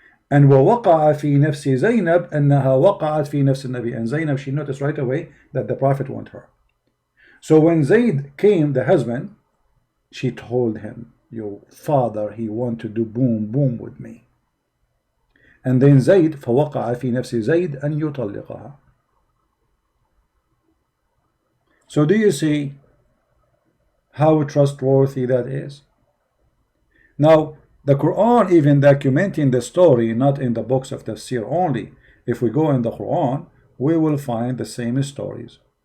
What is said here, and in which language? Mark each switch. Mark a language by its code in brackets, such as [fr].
[ar] And وَوَقَعَ فِي نَفْسِ زَيْنَبْ أَنَّهَا وَقَعَتْ فِي نَفْسِ النَّبِي. [en] And Zainab, she noticed right away that the Prophet want her. So when Zayd came, the husband, she told him, your father, he want to do boom boom with me. And then [ar] Zayd, فَوَقَعَ فِي نَفْسِ زَيْد أَنْ يُطَلِّقَهَا. [en] So do you see how trustworthy that is? Now, the Quran even documenting the story, not in the books of tafsir only. If we go in the Quran, we will find the same stories.